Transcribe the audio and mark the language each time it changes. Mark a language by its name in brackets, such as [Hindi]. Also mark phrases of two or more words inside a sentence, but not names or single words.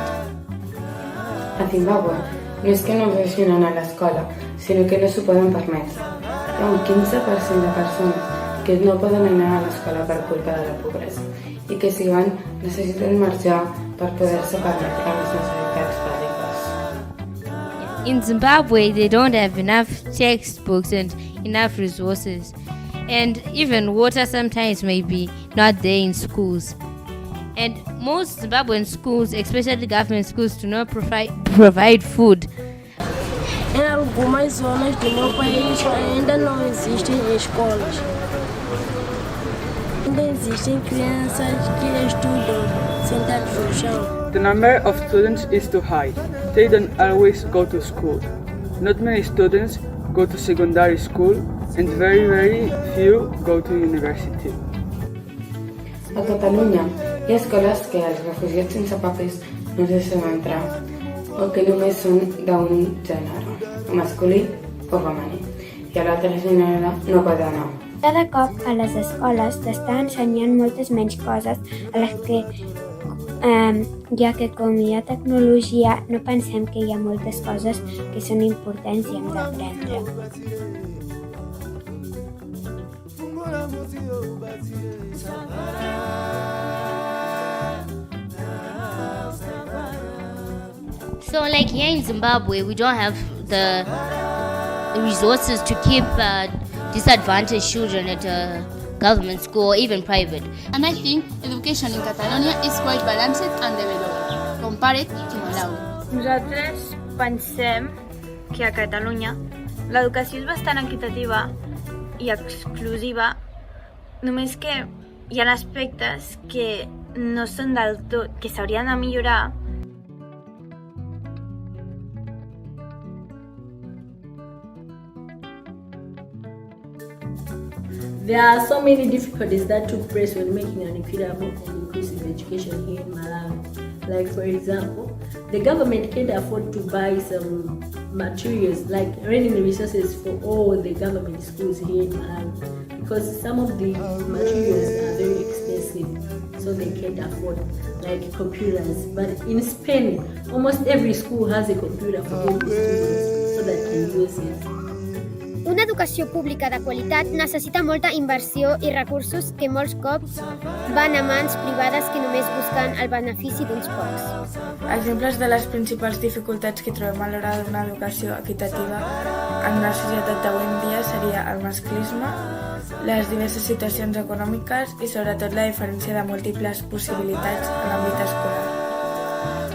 [Catalan] A Zimbabue no és que no vagin a l'escola, sinó que no s'ho poden permetre. Hi ha un 15% de persones que no poden anar a l'escola per culpa de la pobresa i que si van necessiten marxar per poder-se permetre les necessitats bàsiques. [English] In Zimbabwe, they don't have enough textbooks and enough resources. And even water sometimes may be not there in schools. And most Zimbabwean schools, especially government schools, do not provide food. [Portuguese] Em algumas zonas do meu país ainda não existem escolas. Ainda existem crianças que estudam sentadas no chão. [English] The number of students is too high. They don't always go to school. Not many students go to secondary school and very few go to university. [Catalan] A Catalunya Hi ha escoles que els refugiats sense papers no es deixen entrar o que només són d'un gènere, masculí o femení, i a l'altre gènere no pot anar. Cada cop a les escoles t'estan ensenyant moltes menys coses a les que, ja que com hi ha tecnologia, no pensem que hi ha moltes coses que són importants i hem d'aprendre. [English] So like here in Zimbabwe, we don't have the resources to keep disadvantaged children at a government school or even private. And I think education in Catalonia is quite balanced and developed compared to Malawi. [Catalan] Nosaltres pensem que a Catalunya l'educació és bastant equitativa i exclusiva, només que hi ha aspectes que no són del tot, que s'haurien de millorar. [English] There are so many difficulties that took place when making an equitable and inclusive education here in Malawi. Like for example, the government can't afford to buy some materials like learning resources for all the government schools here in Malawi because some of the materials are very expensive, so they can't afford like computers. But in Spain, almost every school has a computer for every student so that they can use it. [Catalan] Una educació pública de qualitat necessita molta inversió i recursos que molts cops van a mans privades que només busquen el benefici d'uns pocs. Exemples de les principals dificultats que trobem a l'hora d'una educació equitativa en una societat d'avui en dia seria el masclisme, les diverses situacions econòmiques i sobretot la diferència de múltiples possibilitats en l'àmbit escolar.